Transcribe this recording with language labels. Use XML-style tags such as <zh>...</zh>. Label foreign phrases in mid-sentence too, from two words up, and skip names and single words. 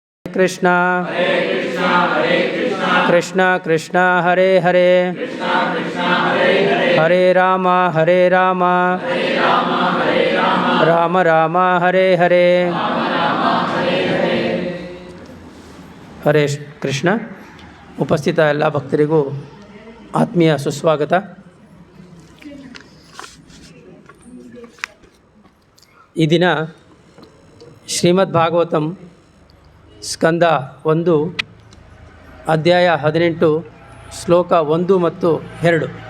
<sa>कृष्ण कृष्ण कृष्ण हरे हरे हरे राम राम राम हरे हरे ಹರೇ ಕೃಷ್ಣ.</sa> <kn>ಉಪಸ್ಥಿತ ಎಲ್ಲ ಭಕ್ತರಿಗೂ ಆತ್ಮೀಯ ಸುಸ್ವಾಗತ. ಈ ದಿನ ಶ್ರೀಮದ್ ಭಾಗವತಂ ಸ್ಕಂದ 1 ಅಧ್ಯಾಯ 18 ಶ್ಲೋಕ 1 ಮತ್ತು 2.</kn>